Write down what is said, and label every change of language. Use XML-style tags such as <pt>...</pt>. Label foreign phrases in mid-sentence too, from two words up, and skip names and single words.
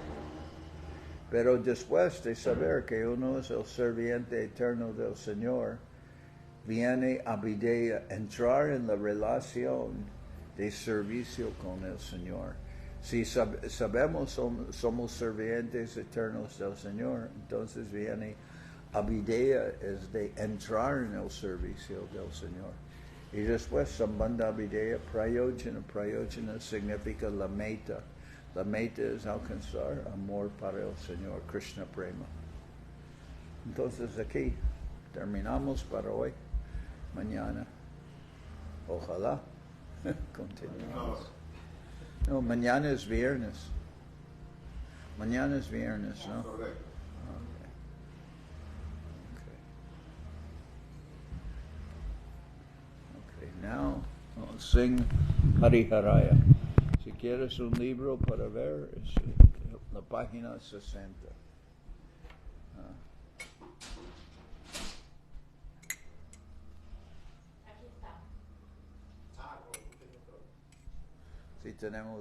<es>Pero después de saber que uno es el serviente eterno del Señor, viene abhidheya, entrar en la relación de servicio con el Señor. Si sabemos somos servientes eternos del Señor, entonces viene abhidheya, es de entrar en el servicio del Señor. Y después</es> <sa>सम्बन्ध अभिधेय प्रयोजन.</sa> <es>Prayojana significa la meta. La meta es alcanzar amor para el Señor,</es> <sa>कृष्ण प्रेम.</sa> <es>Entonces aquí terminamos para hoy. Mañana, ojalá, continuamos. No, mañana es viernes. Mañana es viernes, ¿no? Correcto.</es> <en>Okay, now I'll sing Hari Haraya.</en> <es>Si quieres un libro para ver, es la página 60. Aquí está. Sí, tenemos,</es>